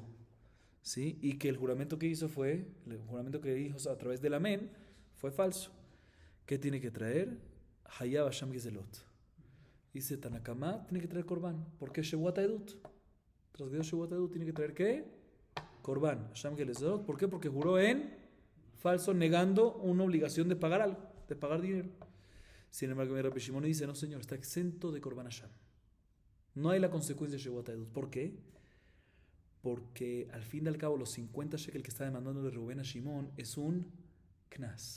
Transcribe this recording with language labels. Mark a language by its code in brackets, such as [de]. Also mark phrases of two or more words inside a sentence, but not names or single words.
[es] ¿Sí? Y que el juramento que hizo a través del amén fue falso. ¿Qué tiene que traer? [he] חייב אשם גזלות. [es] Dice Tanakama, tiene que traer Korban. ¿Por qué [he] שבועת עדות? [es] Trasgredió [he] שבועת עדות, [es] tiene que traer ¿qué? [he] קרבן. אשם גזלות. [es] ¿Por qué? Porque juró en falso, negando una obligación de pagar algo, de pagar dinero. Sin embargo, Rabbi Shimon dice, no señor, está exento de [he] קרבן אשם. [es] No hay la consecuencia de [he] שבועת עדות. [es] ¿Por qué? Porque al fin y al cabo los 50 shekel que está demandando de Rubén a Shimon es un knas.